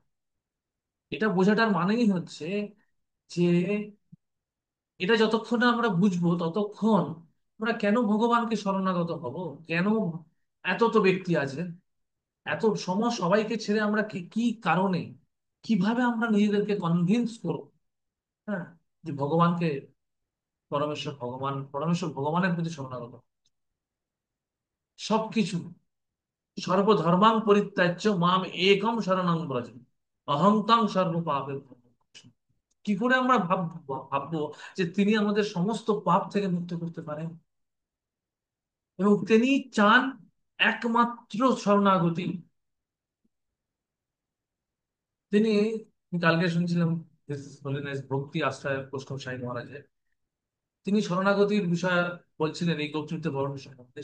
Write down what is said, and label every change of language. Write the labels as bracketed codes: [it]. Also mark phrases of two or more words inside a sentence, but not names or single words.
[bn] এটা বোঝাটার মানেই হচ্ছে যে এটা যতক্ষণ না আমরা বুঝবো ততক্ষণ আমরা কেন ভগবানকে শরণাগত হব, কেন এত তো ব্যক্তি আছে, এত সবাইকে ছেড়ে আমরা কি কি কারণে, কিভাবে আমরা নিজেদেরকে কনভিন্স করব, হ্যাঁ, যে ভগবানকে পরমেশ্বর ভগবানের প্রতি শরণাগত সবকিছু। [sa] সর্বধর্মাং পরিত্যাজ্য মাম একম শরণং ব্রজ অহং তং সর্ব পাপের। [bn] কি করে আমরা ভাববো যে তিনি আমাদের সমস্ত পাপ থেকে মুক্ত করতে পারেন এবং তিনি চান একমাত্র শরণাগতি। তিনি, কালকে শুনছিলাম ভক্তি আশ্রয় বৈষ্ণব সাই মহারাজের, তিনি শরণাগতির বিষয় বলছিলেন এই কর্তৃত্ব বরণের সম্বন্ধে।